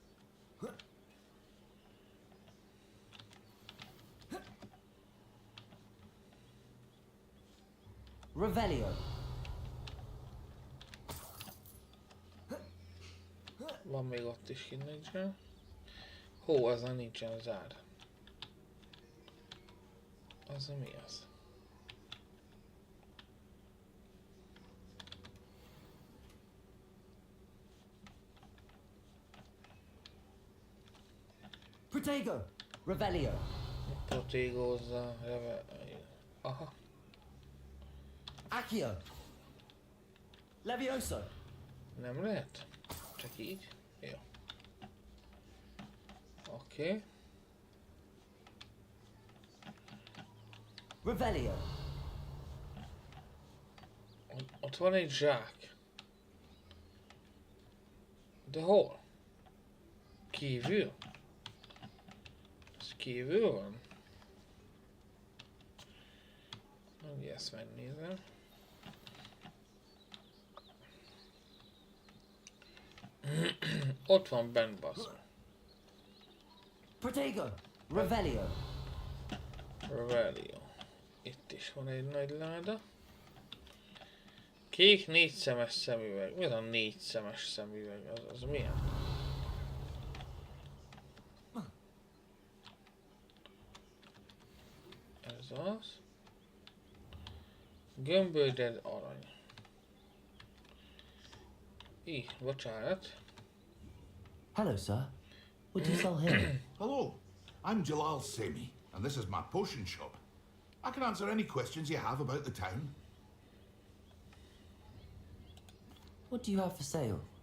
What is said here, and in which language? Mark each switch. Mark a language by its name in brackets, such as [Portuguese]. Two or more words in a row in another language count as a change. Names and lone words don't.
[Hungarian] Revelio. Van még ott is kinnincsen. Hó, azon nincsen zár. Az mi az? Protego. Revelio. Protégózza, aha. Accio. Levioso. Nem lehet? Csak így? Jó. Oké. Revelio. Ott van egy zsák. De hol? Kívül? Ez kívül van? Ugye ezt megnézem. Ott van bent, basz. Protego. Revelio. Revelio. Itt is van egy nagy láda. Kék 4 szemes szemüveg. Mi az a 4 szemes szemüveg? Az milyen? Ez az. Gömbölded arany. Bocsánat. [English] Hello, sir. What do you sell here? Hello, I'm Jalal Semi, and this is my potion shop. I can answer any questions you have about the town. What do you have for sale?